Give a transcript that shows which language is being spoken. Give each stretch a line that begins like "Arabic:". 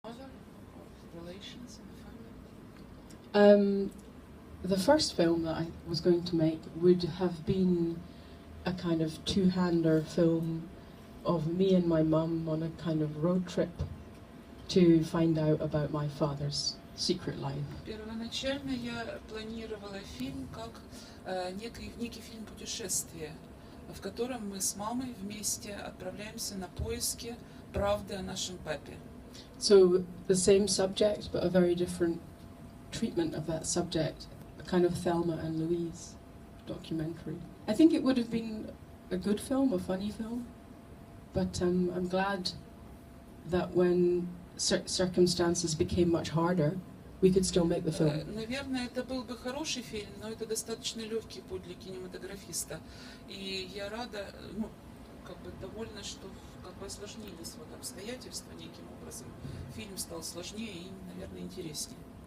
English: relations in the family? The first film that I was going to make would have been a kind of two-hander film of me and my mum on a kind of road trip to find out about my father's secret life.
Russian: Первоначально я планировала фильм как некий фильм путешествия, в котором мы с мамой вместе отправляемся на поиски правды о нашем папе.
English: So the same subject, but a very different treatment of that subject, a kind of Thelma and Louise documentary. I think it would have been a good film, a funny film, but I'm glad that when circumstances became much harder, we could still make the film.
Russian: Наверное, это был бы хороший фильм, но это достаточно легкий путь для кинематографиста. И я рада, довольна, что осложнились обстоятельства неким образом. Фильм стал сложнее и, наверное, интереснее.